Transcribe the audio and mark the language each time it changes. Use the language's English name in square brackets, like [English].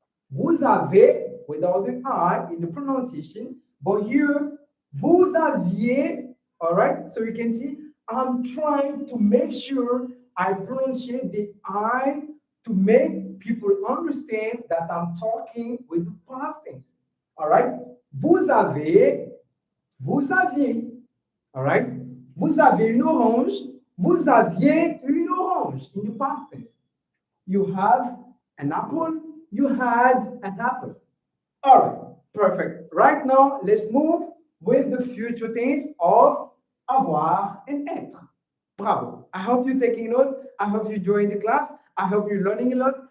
[French] Vous avez, [English] without the I in the pronunciation, but here, [French] vous aviez, [English] all right? So you can see, I'm trying to make sure I pronunciate the I to make people understand that I'm talking with the past tense, all right? [French] Vous avez, vous aviez, [English] all right? [French] Vous avez une orange, vous aviez une orange [English] in the past tense. You have an apple, you had an apple. All right, perfect. Right now, let's move with the future tense of avoir and être. Bravo. I hope you're taking note. I hope you're enjoying the class. I hope you're learning a lot.